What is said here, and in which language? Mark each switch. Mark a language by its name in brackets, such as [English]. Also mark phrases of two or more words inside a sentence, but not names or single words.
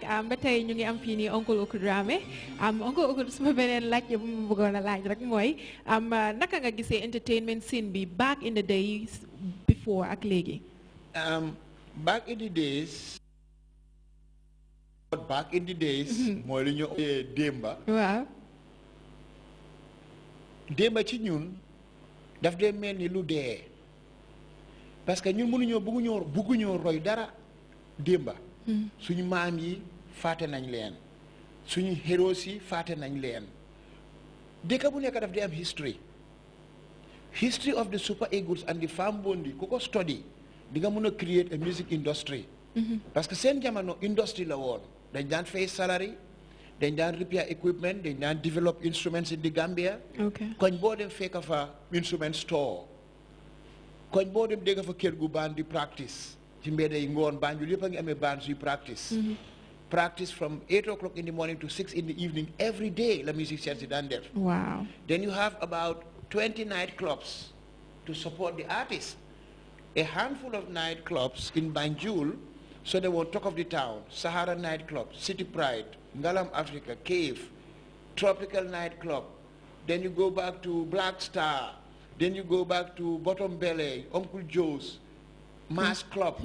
[Wolof] Ba tey ñu ngi am fii nii Uncle Oko Dramé. Uncle Oko suma beneen laaj bu mu bëggoon a laaj rek mooy naka nga gisee [English] entertainment scene [Wolof] bi [English] back in the days before [Wolof] ak léegi. [English] Back in the days. [Wolof] mooy lu ñu démba. waaw. démba ci ñun daf dee mel ni lu dee [French] parce que [Wolof] ñun mënuñoo bëgguñoo roy dara démba. suñu maam yi faate nañ leen suñu héros yi faate nañ leen dëkk bu nekk daf di am [English] history of the Super Eagles and the Farm Bondi [Wolof] ku ko study di nga mën a [English] create a music industry [French] parce que [Wolof] seen jamono industry la woon dañ daan fay salary dañ daan [English] repair equipment [Wolof] dañ daan [English] develop instruments in the Gambia [Wolof] koñ boo dem fekk fa [English] instrument store [Wolof] koñ boo dem dégg fa kër gu band di practice ci mbedd yi ngoon Banjul yëpp a ngi amee bands yu practice [English] from 8 o'clock in the morning to 6 in the evening every day la musicians [Wolof] yi daan def [English] then you have about 20 nightclubs to support the artists, a handful of nightclubs in Banjul, so they will talk of the town, Sahara nightclub, City Pride, Ngalam Africa, Cave, Tropical nightclub, then you go back to Black Star, then you go back to Bottom Belly, Uncle Joe's, Mass Club.